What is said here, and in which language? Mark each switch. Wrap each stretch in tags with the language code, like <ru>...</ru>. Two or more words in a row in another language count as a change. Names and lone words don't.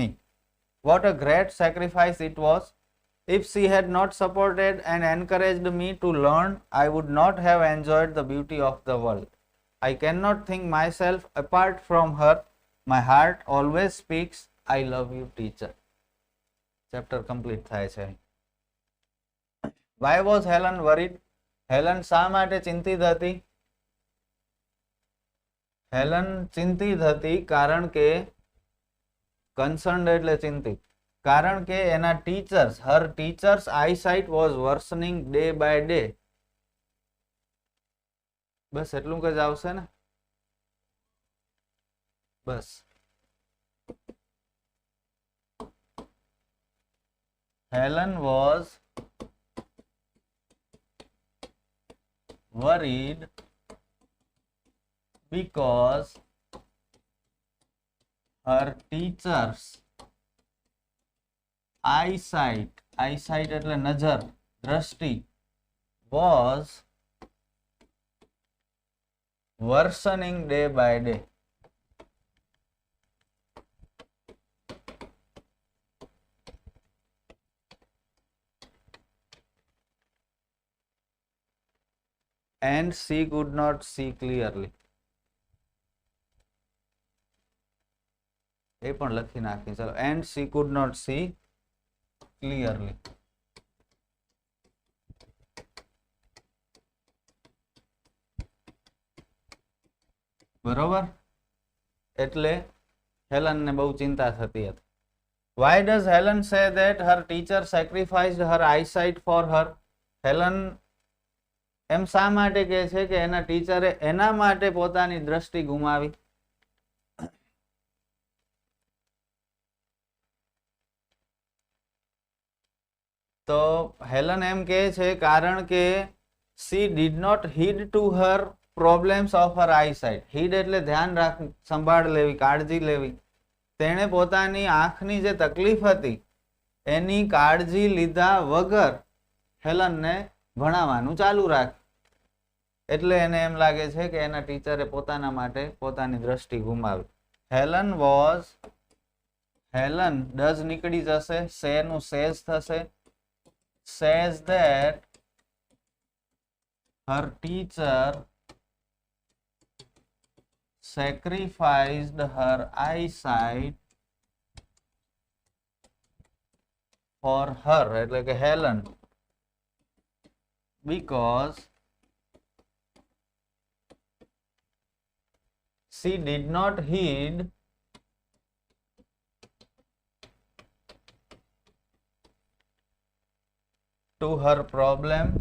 <en>What a great sacrifice it was. If she had not supported and encouraged me to learn, I would not have enjoyed the beauty of the world. I cannot think myself apart from her. My heart always speaks, I love you, teacher. Chapter complete</en> <gu>થાય છે.</gu> <en>Why was Helen worried?</en> <gu>Helen શા માટે ચિંતિત હતી? હેલન ચિંતિત હતી કારણ કે, કન્સર્ન્ડ એટલે ચિંતિત, કારણ કે એના ટીચર્સ,</gu> <en>her teachers eyesight was worsening day by day.</en> <gu>બસ એટલું જ આવશે ને? બસ.</gu> <en>Helen was worried because her teacher's eyesight</en> <gu>એટલે નજર, દ્રષ્ટિ,</gu> <en>was worsening day by day. And she could not see clearly.</en> <gu>એ પણ લખી નાખી. ચલો,</gu> <en>and she could not see clearly.</en> <gu>બરોબર? એટલે હેલન ને બહુ ચિંતા થતી હતી.</gu> <en>Why does Helen say that her teacher sacrificed her eyesight for her?</en> <gu>હેલન એમ શા માટે કહે છે કે એના ટીચરે એના માટે પોતાની દ્રષ્ટિ ગુમાવી? તો હેલન એમ કહે છે કારણ કે</gu> <en>she did not heed to her problems of her eyesight.</en> <gu>heed એટલે ધ્યાન રાખ, સંભાળ લેવી, કાળજી લેવી. તેણે પોતાની આંખની જે તકલીફ હતી એની કાળજી લીધા વગર હેલનને ભણાવવાનું ચાલુ રાખ. એટલે એને એમ લાગે છે કે એના ટીચરે પોતાના માટે પોતાની દ્રષ્ટિ ગુમાવી. હેલન ડઝ નીકળી જશે, સે નું સેઝ થશે.</gu> <en>says that her teacher sacrificed her eyesight for her,</en> <gu>એટલે કે હેલન,</gu> <en>because she did not heed to her problem</en>